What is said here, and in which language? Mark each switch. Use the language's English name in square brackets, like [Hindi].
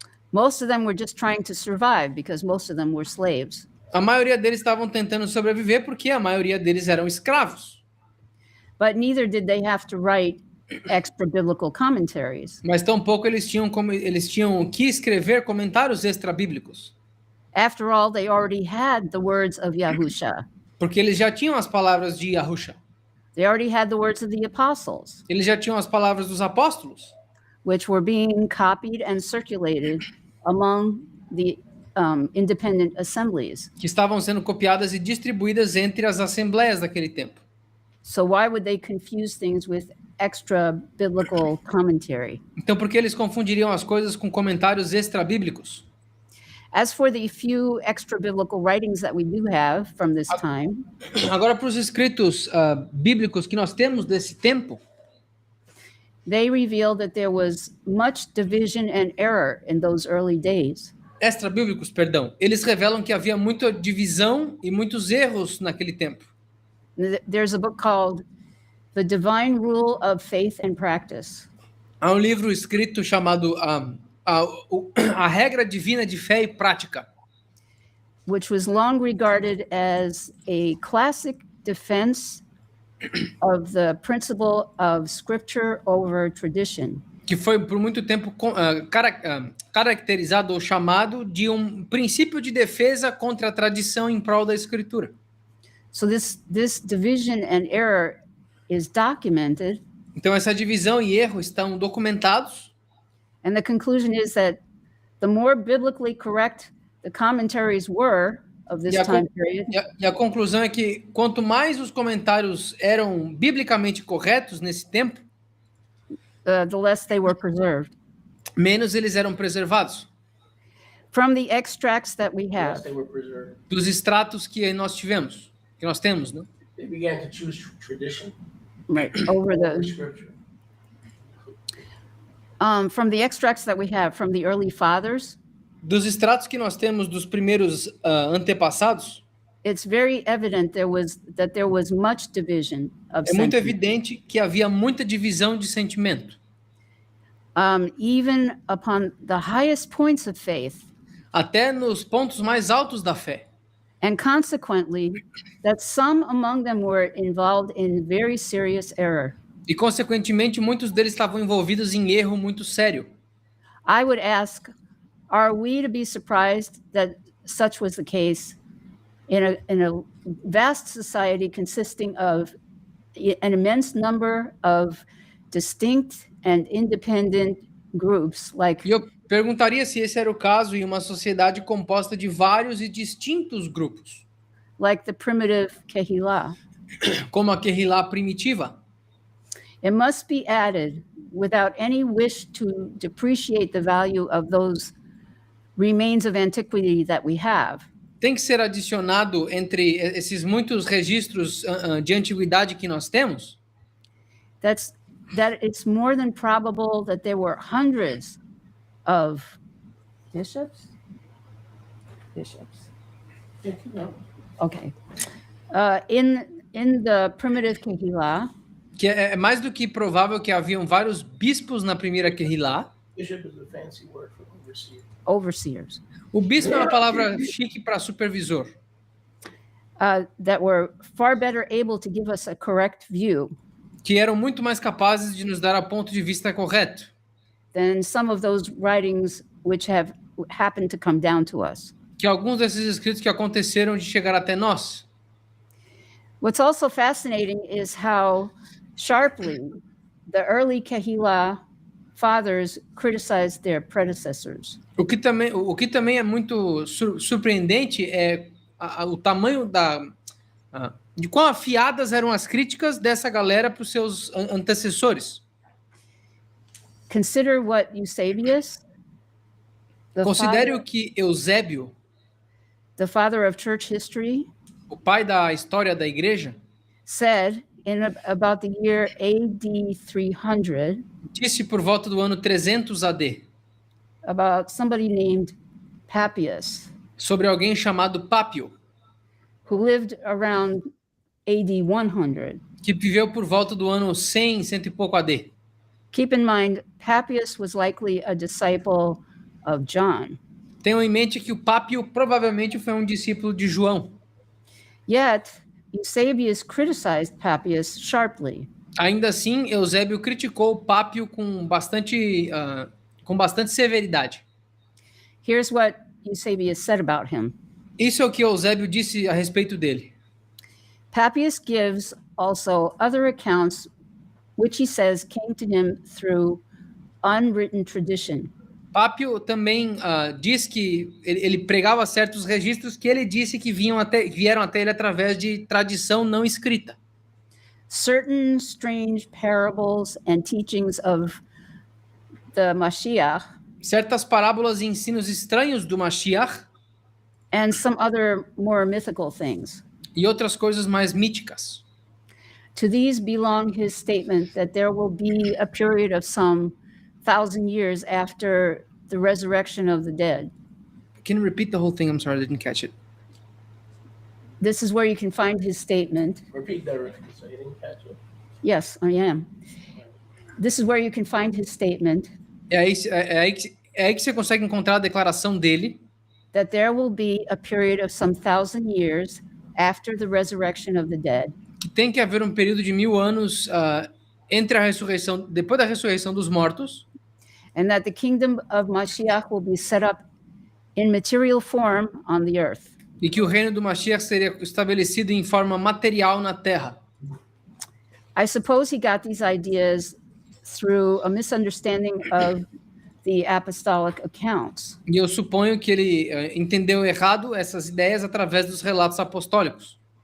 [English] Most of them were just trying to survive because most of them were slaves. [Portuguese] A maioria deles estavam tentando sobreviver porque a maioria deles eram escravos. [English] But neither did they have to write extra biblical commentaries. [Portuguese] Mas tampouco eles tinham que escrever comentários extra-bíblicos. [English] After all, they already had the words of Yahusha. [Portuguese] Porque eles já tinham as palavras de Yahusha. [English] They already had the words of the apostles, [Portuguese] Eles já tinham as palavras dos apóstolos, [English] which were being copied and circulated among the independent assemblies. [Portuguese] que estavam sendo copiadas e distribuídas entre as assembleias daquele tempo. [English] So why would they confuse things with extra biblical commentary? [Portuguese] Então, por que eles confundiriam as coisas com comentários extra-bíblicos? [English] As for the few extra biblical writings that we do have from this time, [Portuguese] Agora, para os escritos bíblicos que nós temos desse tempo, [English] they reveal that there was much division and error in those early days. [Portuguese] extra-bíblicos, perdão, eles revelam que havia muita divisão e muitos erros naquele tempo. [English] There's a book called The Divine Rule of Faith and Practice. [Portuguese] Há um livro escrito chamado A Regra Divina de Fé e Prática, [English] which was long regarded as a classic defense of the principle of scripture over tradition. [Portuguese] que foi por muito tempo caracterizado ou chamado de um princípio de defesa contra a tradição em prol da Escritura. [English] So this division and error is documented, [Portuguese] Então, essa divisão e erro estão documentados, [English] and the conclusion is that the more biblically correct the commentaries were of this time period, [Portuguese] e a conclusão é que quanto mais os comentários eram biblicamente corretos nesse tempo, [English] the less they were preserved. [Portuguese] menos eles eram preservados. [English] From the extracts that we have, They were preserved. [Portuguese] Dos extratos que nós temos, né? [English] They began to choose tradition right, over over the scripture. from the extracts that we have from the early fathers, [Portuguese] Dos extratos que nós temos dos primeiros antepassados, [English] it's very evident that there was much division of [Portuguese] é muito [English] sentiment. [Portuguese] evidente que havia muita divisão de sentimento. [English] Even upon the highest points of faith, [Portuguese] Até nos pontos mais altos da fé. [English] and consequently, that some among them were involved in very serious error. [Portuguese] E, consequentemente, muitos deles estavam envolvidos em erro muito sério. [English] I would ask, are we to be surprised that such was the case in a vast society consisting of an immense number of distinct and independent groups like [Portuguese] E eu perguntaria se esse era o caso em uma sociedade composta de vários e distintos grupos. [English] like the primitive Kehillah. [Portuguese] como a Kehillah primitiva. [English] It must be added without any wish to depreciate the value of those remains of antiquity that we have. [Portuguese] Tem que ser adicionado entre esses muitos registros de antiguidade que nós temos, [English] That it's more than probable that there were hundreds of bishops. Okay. In the primitive Kehillah, [Portuguese] que é mais do que provável que haviam vários bispos na primeira Kehillah. [English] Bishop is a fancy word for overseer. overseers, [Portuguese] O bispo é uma palavra chique para supervisor, [English] that were far better able to give us a correct view [Portuguese] que eram muito mais capazes de nos dar a ponto de vista correto [English] than some of those writings which have happened to come down to us. [Portuguese] que alguns desses escritos que aconteceram de chegar até nós. [English] What's also fascinating is how sharply the early Kehillah fathers criticized their predecessors. [Portuguese] O que também é muito surpreendente é o tamanho de quão afiadas eram as críticas dessa galera para os seus antecessores. [English] Consider what Eusebius, [Portuguese] Considere o que Eusébio, [English] the father of church history, [Portuguese] o pai da história da igreja, [English] said in about the year AD 300 [Portuguese] disse por volta do ano 300 AD, [English] about somebody named Papias, [Portuguese] sobre alguém chamado Pápio, [English] who lived around AD 100. [Portuguese] que viveu por volta do ano 100, cento e pouco AD. [English] Keep in mind, Papias was likely a disciple of John. [Portuguese] Tenham em mente que o Pápio provavelmente foi um discípulo de João. [English] Yet, Eusebius criticized Papias sharply. [Portuguese] Ainda assim, Eusébio criticou o Pápio com bastante severidade. [English] Here's what Eusebius said about him. [Portuguese] Isso é o que Eusébio disse a respeito dele. [English] Papias gives also other accounts which he says came to him through unwritten tradition. [Portuguese] Pápio também diz que ele pregava certos registros que ele disse que vieram até ele através de tradição não escrita. [English] Certain strange parables and teachings of the Mashiach [Portuguese] Certas parábolas e ensinos estranhos do Mashiach [English] and some other more mythical things. [Portuguese] e outras coisas mais míticas. [English] To these belong his statement that there will be a period of some 1,000 years after the resurrection of the dead. Can you repeat the whole thing? I'm sorry, I didn't catch it. This is where you can find his statement. Repeat that, Rick, so you didn't catch it. Yes, I am. This is where you can find his statement [Portuguese] É aí que você consegue encontrar a declaração dele, [English] that there will be a period of some 1,000 years after the resurrection of the dead. [Portuguese] que tem que haver um período de 1000 anos entre a ressurreição, depois da ressurreição dos mortos, [English] And that the kingdom of Mashiach will be set up in material form on the earth. [Portuguese] e que o reino do Mashiach seria estabelecido em forma material na terra. [English] I suppose he got these ideas through a misunderstanding of the apostolic accounts. [Portuguese] E eu suponho que ele entendeu errado essas ideias através dos relatos apostólicos,